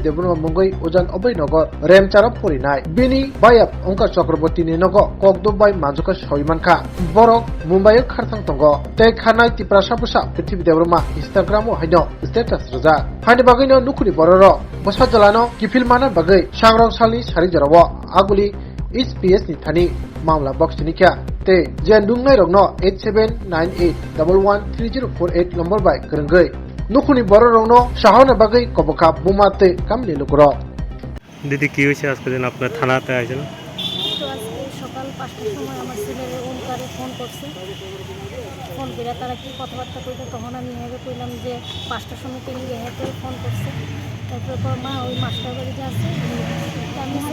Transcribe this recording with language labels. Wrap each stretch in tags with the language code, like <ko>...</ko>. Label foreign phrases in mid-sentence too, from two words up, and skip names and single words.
<trp>debunwa mungoi ojan obai nogor remcharap porinai bini bayap ongkar chakraborti ni nogo kokdobai majuka shaimanka borok mumbai kharthang tongo tei khanai tipra sapusa prithibhi debruma instagram o haino status raja hani bagino nukuni bororo bosajalano kifilmana bagai sangrong sali sari jarawo aguli HPS ni thani मामला बक्स निख्या ते जेन दुंगनाय रगनो 8798113048 नंबर बाय करंगै नुखुनि बर रगनो साहने बागै कबखा बुमाते कामनि लुकरो</trp> <bn>दीदी কি হইছে আজকে দিন আপনার থানাতে আইছেন তো আজকে সকাল 5টার সময় আমার ছেলের ওমকারে ফোন করছে ফোন করে তারা কি কথাবার্তা কইতো তখন আমি হেগে কইলাম যে 5টার সময় তিনি হেগে ফোন করছে তারপর মা ওই মাস্টার বাড়িতে আছে আমি সে</bn>